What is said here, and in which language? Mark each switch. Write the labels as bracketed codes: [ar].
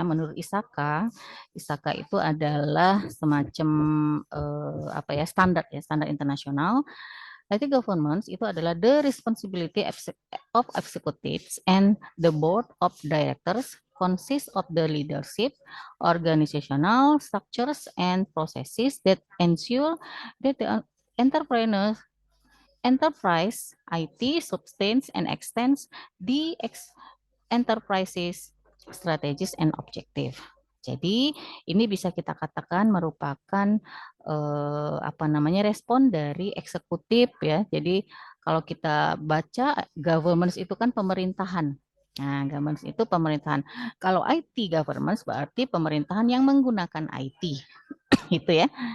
[id] Menurut ISAKA, ISAKA itu adalah semacam apa ya standar internasional. [en] IT governance [id] itu adalah [en] the responsibility of executives and the board of directors consists of the leadership, organizational structures and processes that ensure that the entrepreneurs enterprise IT sustains and extends the enterprises strategies and objective. [id] Jadi ini bisa kita katakan merupakan apa namanya respon dari eksekutif ya. Jadi kalau kita baca governance itu kan pemerintahan. Nah, governance itu pemerintahan. Kalau IT governance berarti pemerintahan yang menggunakan IT itu ya.